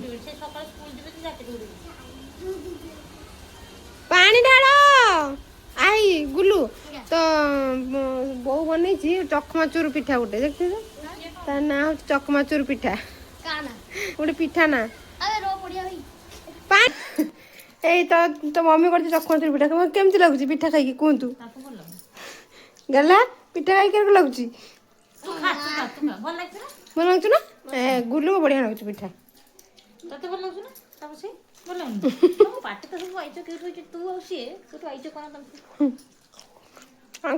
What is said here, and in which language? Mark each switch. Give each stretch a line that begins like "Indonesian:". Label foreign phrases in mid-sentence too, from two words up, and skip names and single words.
Odia: ସେ ସକାଳେ ସ୍କୁଲ ଯିବେ ତ ଯାକେ ଦୌଡ଼ିବେ ପାଣି ଢାଳ ଆଇ ଗୁଲୁ ତ ବୋଉ ବନେଇଛି ଚକମାଚୁର ପିଠା ଗୋଟେ ଦେଖିଛ ତା ନାଁ ହଉଛି ଚକମାଚୁର ପିଠା କାନା ଗୋଟେ ପିଠା ନା
Hindi: ଆବେ रो पड़िया भाई
Odia: ପାଣି ଏଇ ତ ମମି କରିଛି ଚକମାଚୁର ପିଠା କେମିତି ଲାଗୁଛି ପିଠା ଖାଇକି କୁହନ୍ତୁ ତାକୁ ଭଲ ଲାଗୁନି ଗଲା ପିଠା ଖାଇକି କେମିତି ଲାଗୁଛି ତୁ ଖା ଭଲ ଲାଗୁଛି ନା ଭଲ ଲାଗୁଛି ନା ଗୁଲୁ ବଢିଆ ଲାଗୁଛି ପିଠା ତତେ ଭଲ ଲାଗୁଛି ନା ତାକୁ ସେ ଭଲ ଲାଗୁନି ତମ ପାଟି ତ ସବୁ ଆଇଛ କେଉଁଠୁ ତୁ ଆଉ ସିଏ କେଉଁଠୁ ଆଇଛ କ'ଣ ତମକୁ